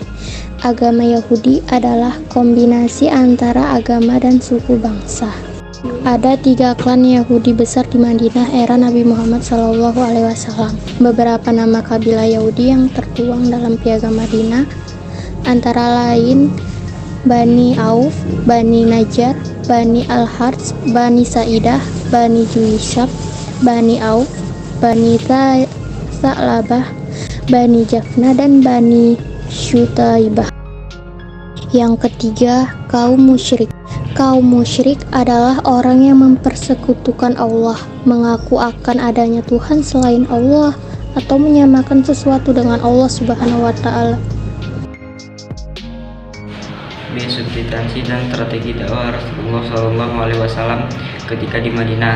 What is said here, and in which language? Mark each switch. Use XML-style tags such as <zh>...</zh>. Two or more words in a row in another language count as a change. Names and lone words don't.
<id>Agama Yahudi adalah kombinasi antara agama dan suku bangsa. Ada 3 klan Yahudi besar di Madinah era Nabi Muhammad SAW. Beberapa nama kabilah Yahudi yang tertuang dalam Piagam Madinah antara lain Bani Auf, Bani Najjar, Bani Al-Harts, Bani Sa'idah, Bani Juishab, Bani Auf, Bani Sa'labah, Bani Jafna, dan Bani Syutaibah. Yang ketiga, kaum musyrik. Kaum musyrik adalah orang yang mempersekutukan Allah, mengaku akan adanya Tuhan selain Allah, atau menyamakan sesuatu dengan Allah</id> <ar>سبحانه وتعالى.</ar> <id>Substansi dan strategi dakwah Rasulullah SAW ketika di Madinah.</id>